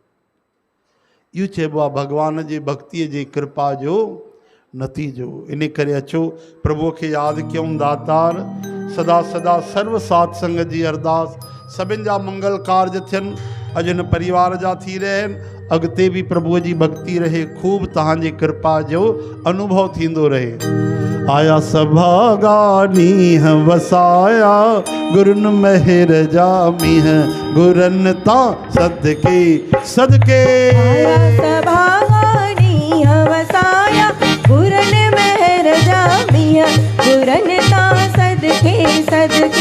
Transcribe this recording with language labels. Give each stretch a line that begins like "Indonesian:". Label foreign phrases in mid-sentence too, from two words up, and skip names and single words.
Sindhi: इहो चइबो आहे भॻवान जे भक्तीअ जी कृपा जो नतीजो। इन करे अचो प्रभुअ खे यादि कयूं। दातार सदा सदा सर्व साध संगत जी अरदास सभिनि जा मंगल कार्य थियनि, अॼु हिन परिवार जा थी रहिया आहिनि, अॻिते बि प्रभुअ जी भक्ति रहे, खूब तव्हांजी कृपा जो अनुभव थींदो रहे। आया सभागा नीह वसाया, गुरुन मेहर जा मीह, गुरन ता सदके सदके। आया सभागा नीह वसाया, गुरन मेहर जा मीह, गुरन ता सदके सदके।